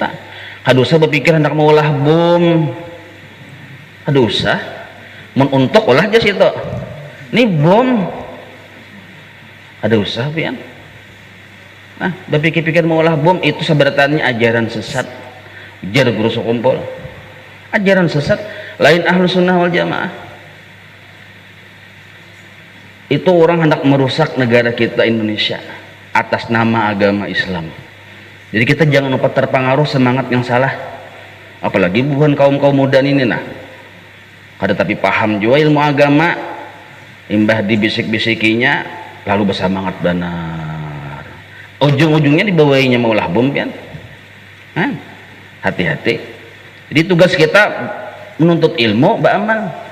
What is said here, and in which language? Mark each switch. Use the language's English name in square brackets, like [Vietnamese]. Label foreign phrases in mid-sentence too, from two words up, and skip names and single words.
[Banjar] Kada usah berpikir hendak mau olah bom, kada usah untuk olah jas itu ini bom, kada usah pian. [Indonesian] Nah, berpikir-pikir mau olah bom itu sebenarnya ajaran sesat, ujar guru sekumpul. Ajaran sesat lain [Arabic] ahlu sunnah wal jamaah. [Indonesian] Itu orang hendak merusak negara kita Indonesia atas nama agama Islam. Jadi kita jangan lupa terpengaruh semangat yang salah, apalagi bukan kaum muda ini. Nah, [Banjar] kada tapi paham juga ilmu agama, imbah dibisik-bisikinya lalu bersemangat benar, ujung-ujungnya dibawainya maulah bom kan. [Indonesian] Nah, hati-hati. Jadi tugas kita menuntut ilmu, beramal.